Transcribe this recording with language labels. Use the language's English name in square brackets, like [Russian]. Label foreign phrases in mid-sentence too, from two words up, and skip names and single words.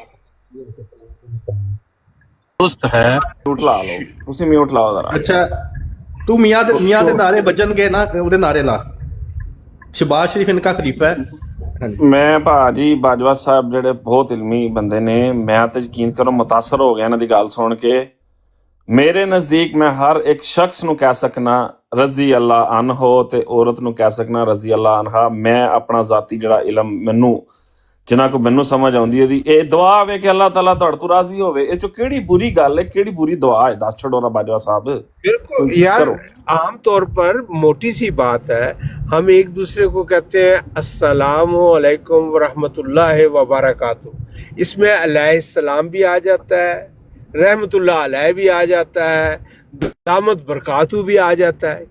[Urdu] درست ہے. [Punjabi] میوٹ لا لو، اسی میوٹ لاؤ ذرا. اچھا تو میاں دے نعرے بجن گے نا، وہ نعرے لا. [Urdu] شہباز شریف ان کا خلیفہ ہے. ہاں جی. [Punjabi] میں جی باجوہ صاحب جڑے بہت علمی بندے نے، میں تو یقین کرو متاثر ہو گیا انہاں دی گل سن کے. میرے نزدیک میں ہر ایک شخص نو کہہ سکنا [Arabic] رضی اللہ عنہ [Punjabi] تے عورت نو کہہ سکنا [Arabic] رضی اللہ عنہا. [Punjabi] میں اپنا ذاتی جڑا علم منو جنہاں کو منو سمجھ آؤندی ہے اے دعا ہوے کہ اللہ تعالیٰ تہاڈے تو راضی ہوے. اے چو کیڑی بری گل ہے، کیڑی بری دعا ہے؟ دس چھڑو نا باجوہ صاحب. [Urdu] بالکل یار، عام طور پر موٹی سی بات ہے، ہم ایک دوسرے کو کہتے ہیں [Arabic] السلام علیکم ورحمۃ اللہ وبرکاتہ. [Urdu] اس میں [Arabic] علیہ السلام [Urdu] بھی آ جاتا ہے، [Arabic] رحمۃ اللہ علیہ [Urdu] بھی آ جاتا ہے، [Arabic] دامت برکاتہ [Urdu] بھی آ جاتا ہے.